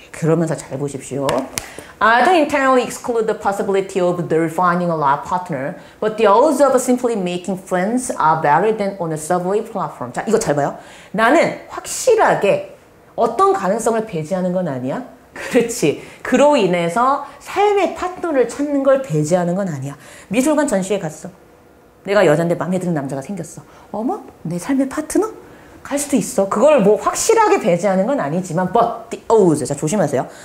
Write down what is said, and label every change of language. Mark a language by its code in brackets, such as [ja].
[ko] 그러면서 잘 보십시오. [en] I don't entirely exclude the possibility of their finding a life partner, but the odds of simply making friends are better than on a subway platform. [ko] 자, 이거 잘 봐요. 나는 확실하게 어떤 가능성을 배제하는 건 아니야. 그렇지. 그로 인해서 삶의 파트너를 찾는 걸 배제하는 건 아니야. 미술관 전시회 갔어. 내가 여잔데 마음에 드는 남자가 생겼어. 어머? 내 삶의 파트너? 갈 수도 있어. 그걸 뭐 확실하게 배제하는 건 아니지만 [en] but the odds. [ko] 자, 조심하세요.